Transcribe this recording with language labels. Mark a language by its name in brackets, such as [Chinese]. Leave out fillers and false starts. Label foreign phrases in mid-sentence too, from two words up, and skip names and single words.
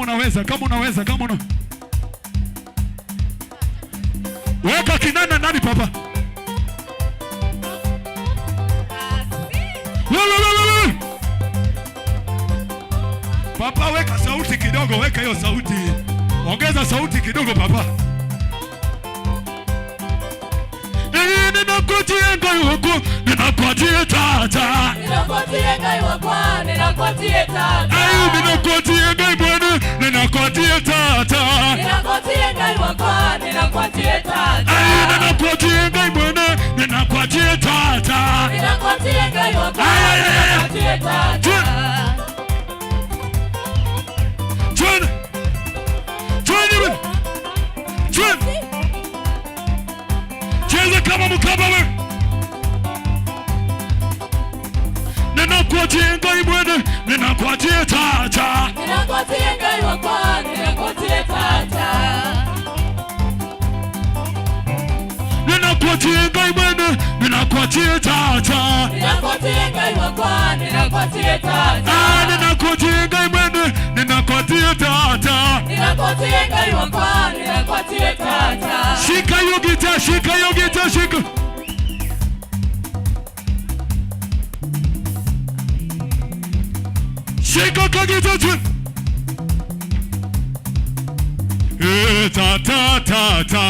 [Swahili] Weka kinanda ndani papa. Papa weka sauti kidogo, weka hiyo sauti. Ongeza sauti kidogo papa. [Kamba] Ninakuatia ngai wako, ninakuatia tata. Ninakuatia ngai wako, ninakuatia tata. Ayu ninakuatia ngai bwana, ninakuatia tata. Ninakuatia ngai wako, ninakuatia tata. Ayu ninakuatia ngai bwana, ninakuatia tata. Ninakuatia ngai wako, ninakuatia tata. [Swahili] Cheza kama Mkamba wewe. [Kamba] Ninakuatia ngai bwana, ninakuatia tata. Ninakuatia ngai wako, ninakuatia tata. Ninakuatia ngai bwana, ninakuatia tata. Ninakuatia ngai wako, ninakuatia tata. Ninakuatia ngai bwana, ninakuatia tata. Ninakuatia ngai wako, ninakuatia tata. [Swahili] Shika hiyo gitaa. Shika kwa gitaa tu. [Kamba] Tata.